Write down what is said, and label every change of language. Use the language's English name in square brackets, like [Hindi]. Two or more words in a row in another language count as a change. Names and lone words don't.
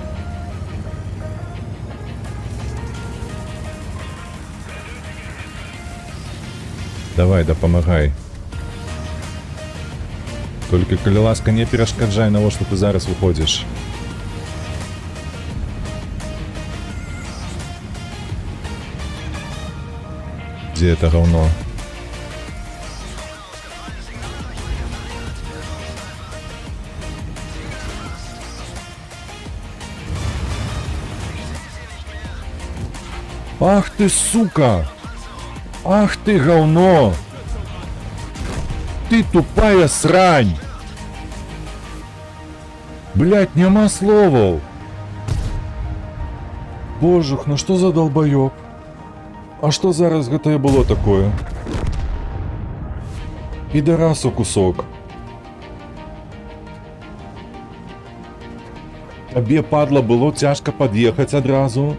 [Belarusian] Давай, дапамагай. Толькі, калі ласка, не перашкаджай, навошта ты зараз выходзіш. [Russian] Дзе это говно? Ах ты, сука! Ах ты, говно! Ты тупая срань! Блять, [Belarusian] нема словаў! Божух, ну што за долбоёб? А што зараз гэта было такое? [Russian] Підарасу кусок. [Belarusian] Табе, падла, было цяжка пад'ехаць адразу?